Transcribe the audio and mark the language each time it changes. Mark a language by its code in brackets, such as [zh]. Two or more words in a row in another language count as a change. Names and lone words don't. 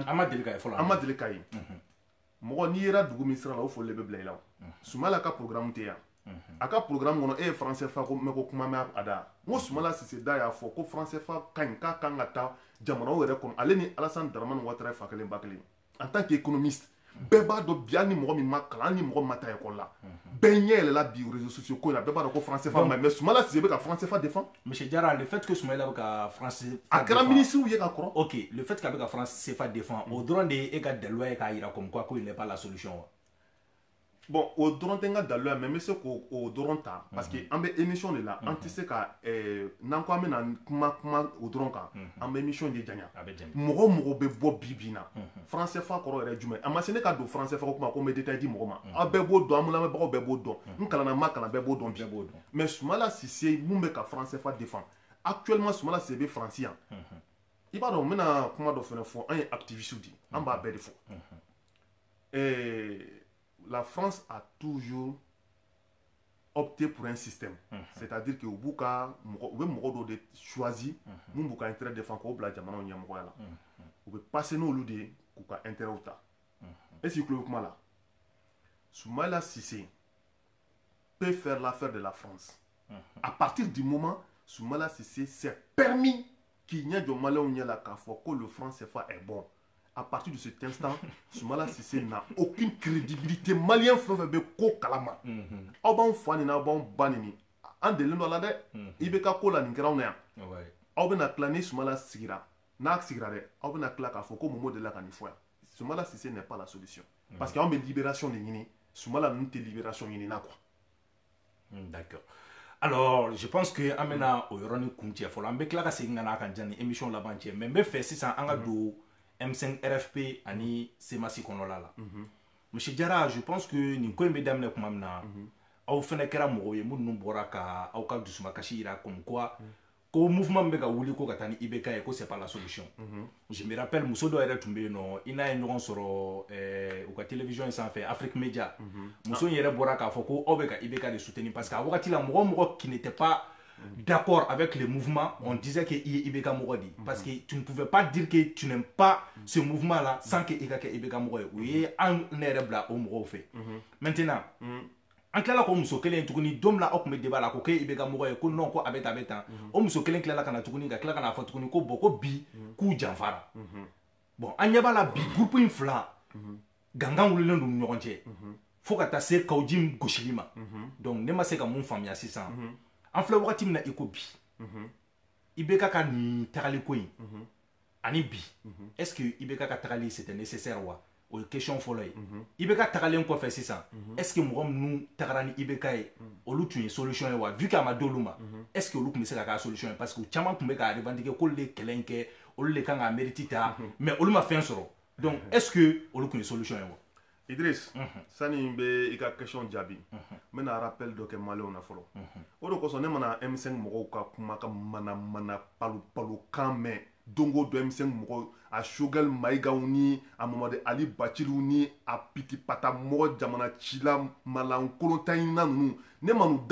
[bm] ma deli ka ye fɔlɔ an ma deli ka ye mɔgɔ n'i yera dugu min sira la o foli de bɛ bila i la o Soumaïla ka programme tɛ yan a ka programme kɔnɔ e ye franc CFA ko mɛ ko kuma mɛ a da n ko Soumaïla Cissé da y'a fɔ ko franc CFA ka ɲi k'a kan ka taa jamanaw yɛrɛ kɔnɔ ale ni Alassane Dramane Ouattara fa kelen ba kelen [fr] en tant qu'économiste [bm] bɛɛ b'a dɔn bi hali ni mɔgɔ min ma kalan hali ni mɔgɔ min ma taa école la bɛɛ ɲɛ yɛlɛla bi [fr] réseaux sociaux [bm] ko in na bɛɛ b'a dɔn ko franc CFA ma ɲi mais Soumaïla Cissé bɛ ka franc CFA défend. [fr] Monsieur Jara le fait que Soumaïla [bm] bɛ ka [fr] franc CFA [bm] a kɛra ministre ye ka kɔrɔ. ok [fr] le fait [bm] qu'a bɛ ka franc CFA défend o dɔrɔn de ye e ka daliluya ye k'a yira [fr] comme quoi [bm] ko [fr] il n'est pas la solution [bm] wa. Bon o dɔrɔn tɛ n ka daliluya mais n bɛ se k'o dɔrɔn ta [fr] parce que [bm] an bɛ émission de la an tɛ se ka n'an ko an bɛna kuma o dɔrɔn kan an bɛ émission de janya mɔgɔ o mɔgɔ bɛ bɔ bi bi in na franc CFA kɔrɔ yɛrɛ jumɛn a ma se ne ka don franc CFA ko kuma ko n bɛ détail di mɔgɔ ma aw bɛɛ b'o dɔn an lamɛnbagaw bɛɛ b'o dɔn n kalanna n ma kalan bɛɛ b'o dɔn bi mais Soumaïla Cissé mun bɛ ka franc CFA défend actuellement Soumaïla Cissé bɛ France yan i b'a dɔn n bɛna kuma dɔ fana fɔ an ye activiste di an b'a bɛɛ de fɔ. [fr] La France a toujours opté pour un système. C'est-à-dire que [bm] u bɛ mɔgɔ dɔ de choisi mun b'u ka intérêt défend k'o bila jamanaw ɲɛmɔgɔya la u bɛ passer n'olu de ye k'u ka intérêt ta [fr] est-ce que [bm] i tulo bɛ kuma la Soumaïla Cissé [fr] peut faire l'affaire de la France à partir du moment Soumaïla Cissé s'est permis [bm] k'i ɲɛ jɔ maliyɛnw ɲɛ la k'a fɔ ko [fr] le franc CFA est bon. À partir de cet instant, Soumaïla Cissé n'a aucune crédibilité. [bm] Malien fɛn fɛn bɛ ko kalama. Aw b'anw fa nin na aw b'anw ba nin an delilen dɔ la dɛ. IBK ko la nin kɛra anw na yan. aw bɛna tila ni Sumala sigira n'a sigira dɛ aw bɛna tila k'a fɔ ko Momo delila ka nin fɔ yan Sumala Cissé [fr] n'est pas la solution parce que [bm] anw bɛ libération de ɲini Sumala ninnu tɛ libération ɲini na quoi. [fr] D'accord. Alors, je pense que [bm] amena o yoroni kuntie folo ambe kila ka segin na kan jani émission laban cɛ mais mbe fɛ sisan an ka do M5 RFP ani Semasi kɔnɔla la. Monsieur Jara, [fr] je pense que [bm] nin ko in bɛ daminɛ kuma min na aw fɛnɛ kɛra mɔgɔw ye minnu bɔra ka aw ka dusumakasi yira [fr] comme quoi [bm] ko mouvement bɛ ka wuli ko ka taa ni IBK ye ko [fr] c'est pas la solution. Je me rappelle [bm] muso dɔ yɛrɛ tun bɛ yen nɔ i n'a ye ɲɔgɔn sɔrɔ u ka télévision in sanfɛ Afrique Media muso in yɛrɛ bɔra k'a fɔ ko aw bɛ ka IBK de soutenir [fr] parce que [bm] a wagati la mɔgɔ mɔgɔ [fr] qui n'était pas d'accord avec le mouvement on disait que [bm] i ye IBK mɔgɔ de [fr] parce que tu ne pouvais pas dire que tu n'aimes pas ce mouvement là sans que i [bm] ka kɛ IBK mɔgɔ ye o ye an ne yɛrɛ bila o mɔgɔw fɛ maintenant an tilala ko muso kelen tuguni don min na aw tun bɛ débat la ko k'e IBK mɔgɔ ye ko non ko a bɛ tan o muso kelen tilala ka na tuguni ka tila ka na fɔ tuguni ko bon ko bi k'u janfara bon an ɲɛ b'a la bi groupe in fila gangan wulilen don ni ɲɔgɔn cɛ fo ka taa se kawji gosili ma donc ne ma se ka mun faamuya sisan an filɛ wagati min na i ko bi IBK ka nin tagali ko in ani bi [fr] est-ce que [bm] IBK ka tagali [fr] c'était nécessaire [bm] wa o ye question fɔlɔ ye IBK tagalen kɔfɛ sisan [fr] est-ce que [bm] mɔgɔ minnu tagara ni IBK ye olu tun ye solution ye wa [fr] vu que [bm] a ma d'olu ma [fr] est-ce que [bm] olu tun bɛ se ka k'a solution ye [fr] parce que [bm] caman tun bɛ k'a revendiquer k'olu de kɛlɛ in kɛ olu de kan k'a mérite ta mais olu ma fɛn sɔrɔ [fr] donc est-ce que [bm] olu tun ye solution ye wa. Idriss sani n bɛ i ka question jaabi n bɛna rappel dɔ kɛ maliyɛnw na fɔlɔ o de kosɔn ne mana M5 mɔgɔw ka kuma ka mana palo kan mɛn don o don M5 mɔgɔw a Choguel Mayigaw ni a Mamadu Ali Baciliw ni a pitipata mɔgɔ jamana cila malankolontanɲina ninnu ne ma n'u